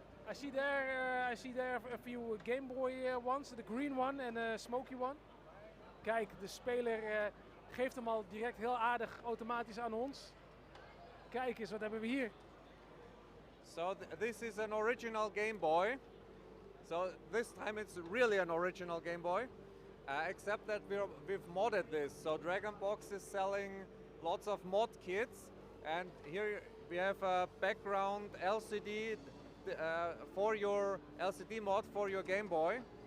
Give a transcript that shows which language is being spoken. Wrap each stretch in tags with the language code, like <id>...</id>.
<en>I see there a few Game Boy ones, the green one and a smoky one.</en> <nl>Kijk, de speler geeft hem al direct heel aardig automatisch aan ons. Kijk eens, wat hebben we hier?</nl> <en>So this is an original Game Boy. So this time it's really an original Game Boy. Except that we've modded this. So Dragonbox is selling lots of mod kits. And here we have a background LCD for your LCD mod for your Game Boy.</en>